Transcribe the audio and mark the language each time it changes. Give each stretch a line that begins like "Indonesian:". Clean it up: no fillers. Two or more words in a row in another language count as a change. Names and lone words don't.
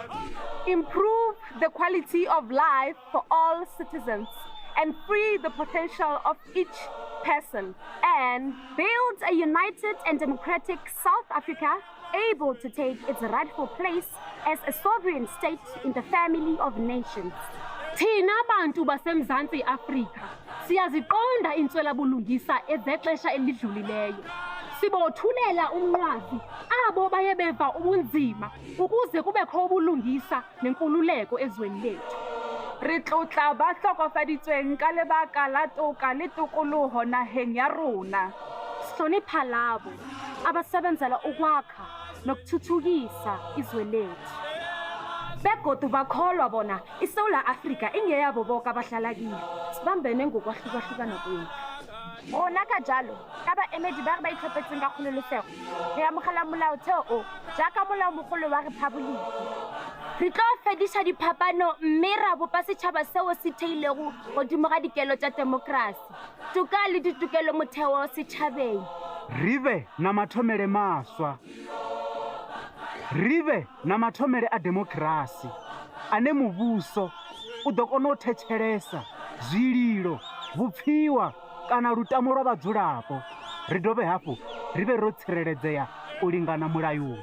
English: Improve the quality of life for all citizens and free the potential of each person, and build a united and democratic South Africa able to take its rightful place as a sovereign state in the family of nations.
Xhosa: Thina bantu baseMzantsi Afrika siyaziqonda intswelabulungisa ezexesha elidlulileyo. Sibothulela umnqwazi abo baye beva ubunzima ukuze kubekho ubulungisa nenkululeko ezweni lethu.
Southern Sotho: Re tlotla ba hlokofaditsweng ka lebaka la toka le tokoloho naheng ya rona.
Zulu: Sihlonipha labo abasebenzela ukwakha nokuthuthukisa izwe lethu.
South Ndebele: Begodu bakholwa bona iSouth Africa ingeyabo boke abahlala kiyo.
Swati: Sibambene ngokwahlukahlukana kwethu.
Tswana: Rona ka jalo, ka baemedi ba re ba itlhophetseng ka kgololesego, re amogela molaotheo o jaaka molaomogolo wa rephaboliki.
Northern Sotho: Re tlo fedisa diphapano mme ra bopa setšhaba seo se theilego godimo ga dikelo tša demokrasi, toka le ditokelo motheo setšhabeng.
Venda: Rive na mathomele maswa. Rive na mathomele a demokrasi ane muvhuso u ḓo kona u thetshelesa zwililo, vhupfiwa kana lutamo lwa vhadzulapo. Ri dovhe hafhu ri vhe ro tsireledzea u lingana mulayoni.